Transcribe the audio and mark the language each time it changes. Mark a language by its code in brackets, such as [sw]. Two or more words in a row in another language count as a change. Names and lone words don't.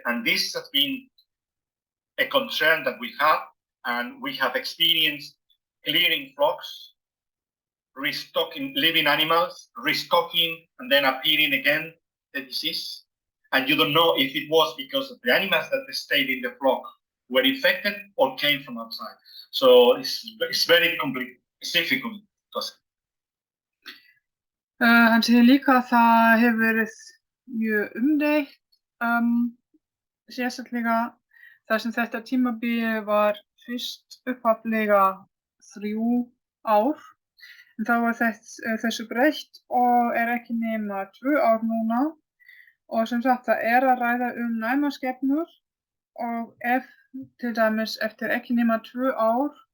[en] And this has been a concern that we have, and we have experienced clearing flocks, restocking living animals, restocking, and then appearing again the disease. And you don't know if it was because of the animals that stayed in the flock were infected or came from outside. So it's very complete. It's difficult. [is] Hann segir líka að það hefur verið mjög umdeilt, sérstaklega þar sem þetta tímabil var fyrst upphaflega 3 ár, en þá var þessu breytt og ekki nema 2 ár núna, og sem sagt það að ræða næmar skepnur, og ef til dæmis eftir ekki nema 2 ár